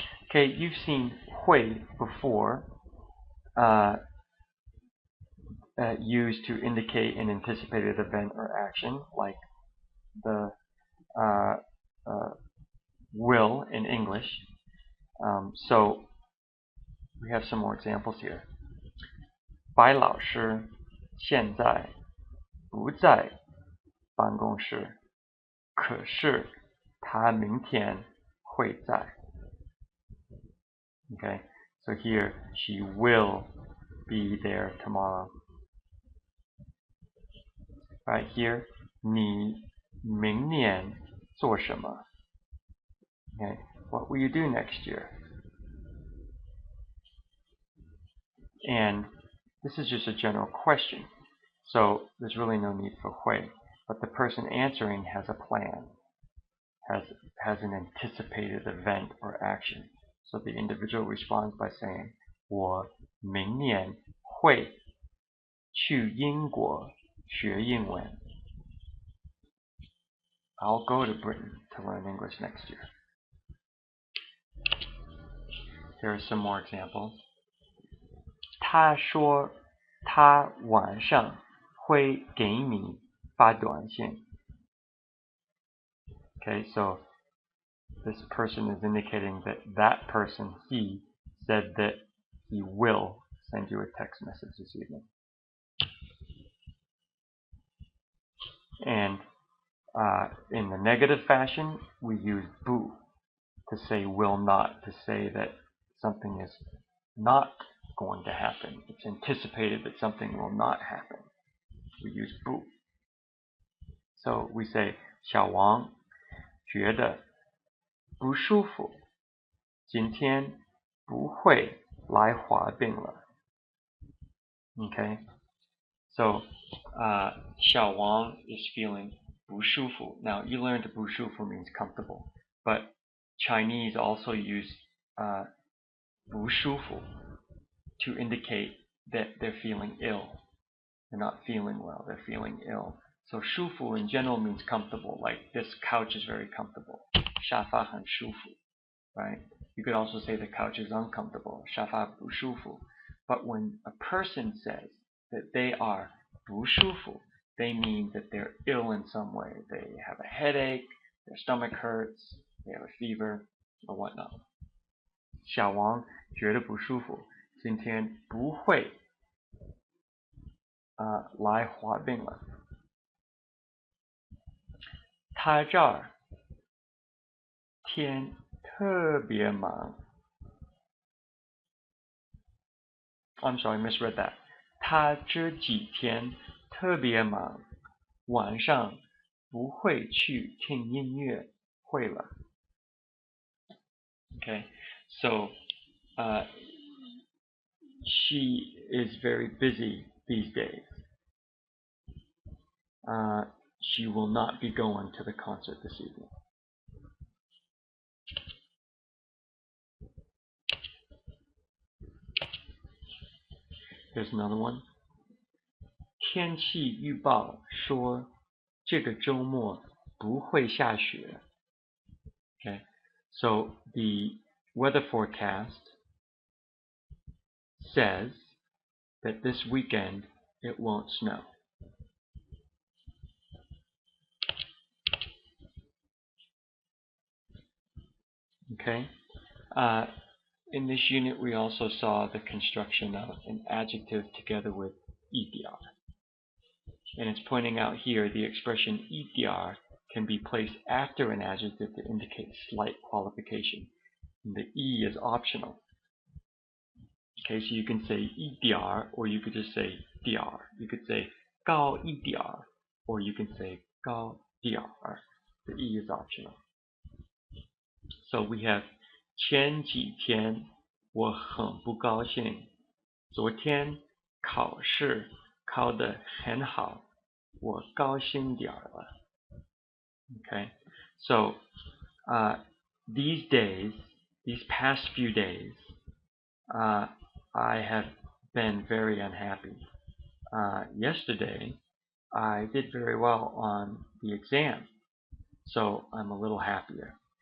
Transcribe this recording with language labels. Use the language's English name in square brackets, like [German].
[English] Okay, you've seen 会 before, used to indicate an anticipated event or action, like the will in English. So we have some more examples here. [Chinese] 白老师现在不在办公室，可是他明天会在. [English] Okay, so here she will be there tomorrow. Right here, [Chinese] 你明年做什么? [English] Okay, what will you do next year? And this is just a general question, so there's really no need for 会, but the person answering has a plan, has an anticipated event or action. So the individual responds by saying, [Chinese] 我明年会去英国学英文. [English] I'll go to Britain to learn English next year. Here are some more examples. [Chinese] 他说他晚上会给你发短信. [English] Okay, so this person is indicating that that person, he, said that he will send you a text message this evening. And in the negative fashion, we use 不 to say will not, to say that something is not going to happen. It's anticipated that something will not happen. We use 不. So we say [Chinese] 小王觉得不舒服，今天不会来滑冰了. [English] Okay, so 小王 is feeling 不舒服. Now you learned 不舒服 means comfortable, but Chinese also use 不舒服 to indicate that they're feeling ill. They're not feeling well, they're feeling ill. So 舒服 in general means comfortable, like this couch is very comfortable. [Chinese] 沙发很舒服, [English] right? You could also say the couch is uncomfortable. [Chinese] 沙发不舒服. [English] But when a person says that they are 不舒服, they mean that they're ill in some way. They have a headache, their stomach hurts, they have a fever, or whatnot. [Chinese] 小王觉得不舒服，今天不会来滑冰了。他这儿天特别忙。 [English] I'm sorry, I misread that. [Chinese] 他这几天特别忙，晚上不会去听音乐会了。 [English] Okay, so she is very busy these days. She will not be going to the concert this evening. Here's another one. [Chinese] 天气预报说这个周末不会下雪。 [English] Okay, so the weather forecast says that this weekend it won't snow. Okay, in this unit we also saw the construction of an adjective together with EDR. And it's pointing out here the expression EDR can be placed after an adjective to indicate slight qualification. And the E is optional. Okay, so you can say EDR or you could just say DR. You could say 高一点 or you can say 高点 The E is optional. So we have [Chinese] 前几天我很不高兴，昨天考试考得很好，我高兴点了。 [English] Okay, so these days, these past few days, I have been very unhappy. Yesterday, I did very well on the exam, so I'm a little happier.